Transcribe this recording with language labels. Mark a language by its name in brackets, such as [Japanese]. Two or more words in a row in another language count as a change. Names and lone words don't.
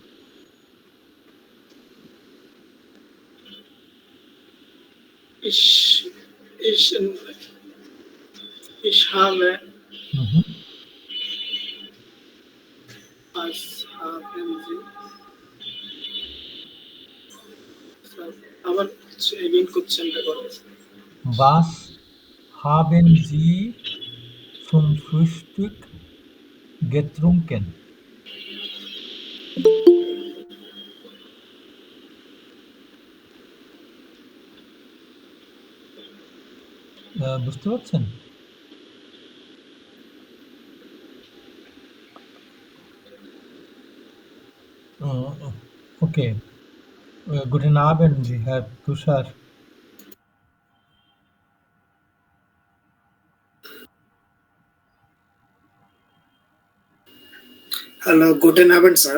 [German] Ich habe was haben Sie? [Bangla] আবার এগেইন কোশ্চেনটা করেছে। [German] Was haben Sie zum Frühstück getrunken? [Bangla] বুঝতে পারছেন? Okay. [German] Guten Abend, Herr Tushar. Hallo, guten Abend, Sir.